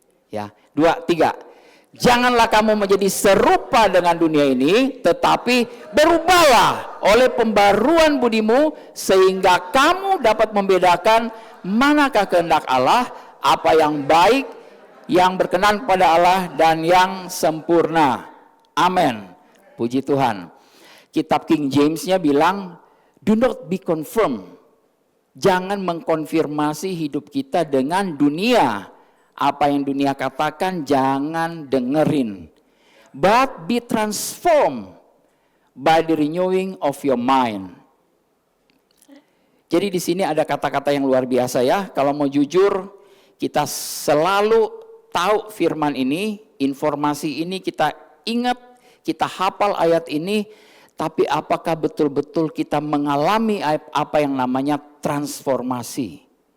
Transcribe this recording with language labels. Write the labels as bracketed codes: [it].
[id] Ya, 2, 3. Janganlah kamu menjadi serupa dengan dunia ini, tetapi berubahlah oleh pembaruan budimu, sehingga kamu dapat membedakan manakah kehendak Allah, apa yang baik, yang berkenan kepada Allah, dan yang sempurna. Amin. Puji Tuhan. Kitab King James-nya bilang, [en] do not be confirmed. [id] Jangan mengkonfirmasi hidup kita dengan dunia. Apa yang dunia katakan jangan dengerin. [en] But be transformed by the renewing of your mind. [id] Jadi di sini ada kata-kata yang luar biasa ya. Kalau mau jujur, kita selalu tahu firman ini, informasi ini kita ingat, kita hafal ayat ini. Tapi apakah betul-betul kita mengalami apa yang namanya transformasi?